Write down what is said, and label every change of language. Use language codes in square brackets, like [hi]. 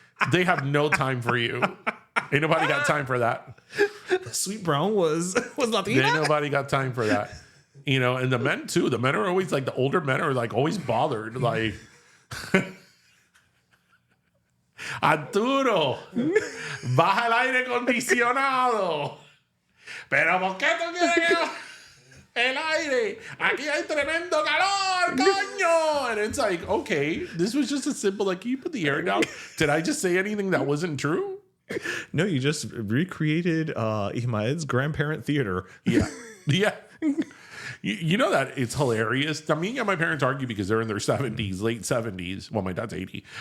[en] They have no time for you. Ain't nobody got time for that. Sweet Brown was Latina. Ain't nobody got time for that. And the men too. The men are always like, the older men are like always bothered. [es] Like, Arturo, baja el aire acondicionado. Pero ¿por qué tú quieres que el aire? Aquí hay tremendo calor, coño. [en] And it's like, okay, this was just a simple, like, can you put the air down? Did I just say anything that wasn't true? No, you just recreated Ihmaed's grandparent theater. Yeah. Yeah. You know that it's hilarious. I mean, yeah, my parents argue because they're in their 70s, late 70s. Well, my dad's 80.